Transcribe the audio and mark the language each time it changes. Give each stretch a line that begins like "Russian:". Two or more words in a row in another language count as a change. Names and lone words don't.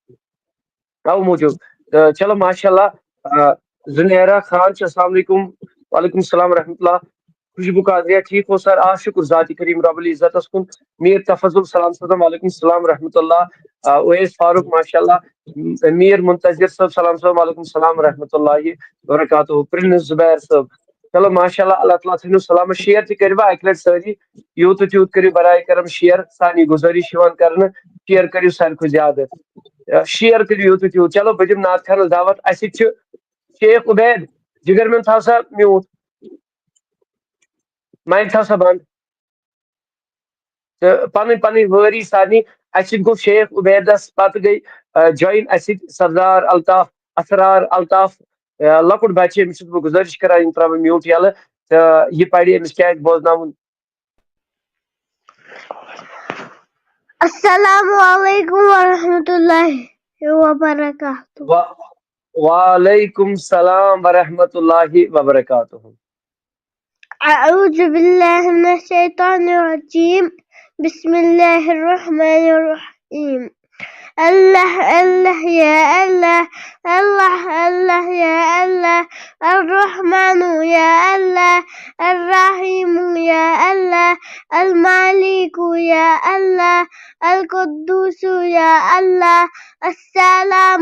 Kashmiri: او موٗجوٗب تہٕ چلو ماشاء اللہ زنیرا خان چھِ
Arabic: السلام علیکم وعلیکم السلام ورحمۃ اللہ
Kashmiri: خوشبو قادریہ ٹھیک ہو سر آ شکر ذاتی کریم رب العزتس کن میر تفضل سلام صدم
Arabic: وعلیکم السلام ورحمۃ اللہ
Kashmiri: اویس فاروق ماشاء اللہ میر منتظر صاحب سلام صاحب
Arabic: وعلیکم السلام ورحمۃ اللہ وبرکاتہ
Kashmiri: پرنس زبیر صاحب چلو ماشاء اللہ اللہ تعالیٰ تھٲیِنو سلامت شیر تہِ کٔرِوا اکہِ لٹہِ سٲری یوٗت تہٕ تیوٗت کٔرِو
Urdu: برائے کرم
Kashmiri: شیر سانی گُزٲرِش یِوان کرنہٕ شیر کٔرِو ساروی کھۄتہٕ زیادٕ شیر کٔرِو یوٗت تہٕ تیوٗت چلو بہٕ دِمہٕ نعت خانس دعوت اسہِ سۭتۍ چھُ شیخ عبید جگر مین تھاو سا میوٗٹ مایک تھاو سا بند تہٕ پنٕنۍ پنٕنۍ وٲری سارنٕے اسہِ سۭتۍ گوٚو شیخ عبیدس پتہٕ گٔے جویِن اسہِ سۭتۍ سردار الطاف اسرار الطاف لۄکُٹ بچہِ أمِس چھُس بہٕ گُزٲرِش کران یِم تراوٕ بہٕ میوٗٹ یلہٕ تہٕ یہِ پرِ أمِس کیٛاہ آسہِ بوزناوُن
Arabic: السلام علیکم ورحمۃ اللہ وبرکاتہ. وعلیکم السلام ورحمۃ اللہ وبرکاتہ. أعوذ بالله من الشيطان الرجيم بسم الله الرحمن الرحيم الله الله يا الله الله الله يا الله الرحمن يا الله الرحيم يا الله المالك يا الله القدوس يا الله السلام